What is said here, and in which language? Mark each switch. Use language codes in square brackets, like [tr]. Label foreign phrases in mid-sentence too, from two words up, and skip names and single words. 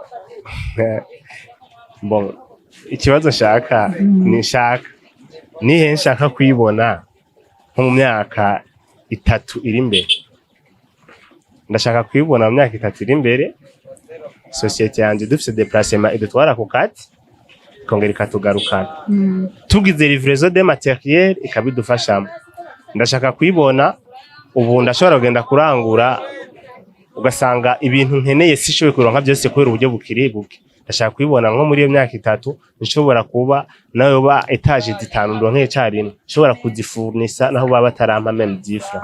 [rn] Bon, ikibazo nshaka nihe nshaka kwibona nko mu myaka 3 iri imbere. Ndashaka kwibona mu myaka 3 iri imbere, societe yanje dufise déplacement idutwara ku kati ikongera ikatugarukana. Tugize livraison de matériel ikabidufashamo. Ndashaka kwibona ubu ndashobora kugenda kurangura ugasanga ibintu nkeneye sishoboye kuronka byose kubera uburyo bukiribuke. Ndashaka kwibona nko muri iyo myaka 3 nshobora kuba nayo ba etage 5 ndonke cyarino nshobora kuzifurnisa naho baba batarampa même difra.